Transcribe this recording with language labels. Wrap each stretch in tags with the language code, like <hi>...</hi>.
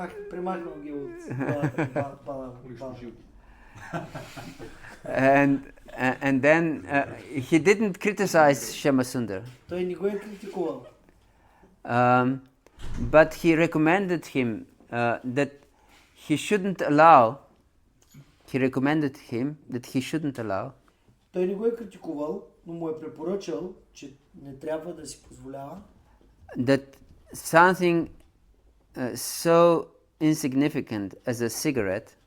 <bg>Премахнал ги от главата на Баладев.</bg> <en>And then he didn't criticize Shyamasundar.</en> <bg>Той не го е критикувал.</bg> <en>But he recommended him that he shouldn't allow. He recommended him that he shouldn't allow.</en> <bg>Той не го е критикувал, но му е препоръчал, че не трябва да си позволява.</bg> <en>That something so insignificant as a cigarette.</en>